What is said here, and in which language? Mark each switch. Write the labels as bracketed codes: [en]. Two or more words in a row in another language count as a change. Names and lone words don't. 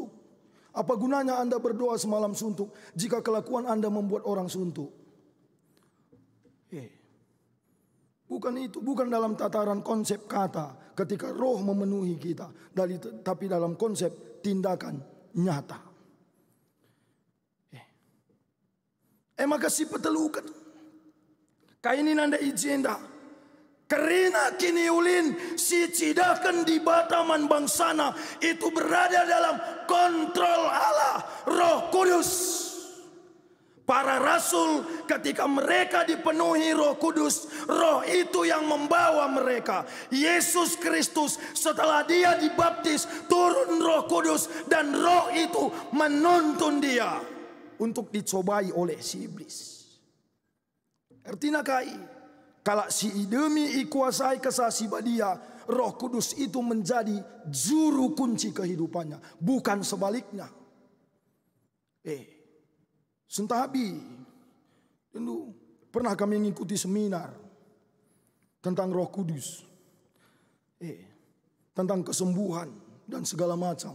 [id] Apa gunanya Anda berdoa semalam suntuk jika kelakuan Anda membuat orang suntuk? Bukan itu, bukan dalam tataran konsep kata ketika Roh memenuhi kita, tapi dalam konsep tindakan nyata. [btx] Maka si petelukan kainin Anda ijenda kerina kini ulin si cidakan di bataman bangsana itu [id] berada dalam kontrol Allah Roh Kudus. Para rasul ketika mereka dipenuhi Roh Kudus, Roh itu yang membawa mereka. Yesus Kristus setelah dia dibaptis turun Roh Kudus dan Roh itu menuntun dia untuk dicobai oleh si iblis. Artinya kalau [btx] si idemi ikuasai kesah sibadia, [id] Roh Kudus itu menjadi juru kunci kehidupannya, bukan sebaliknya. Sentabi, dulu pernah kami mengikuti seminar tentang Roh Kudus, tentang kesembuhan dan segala macam.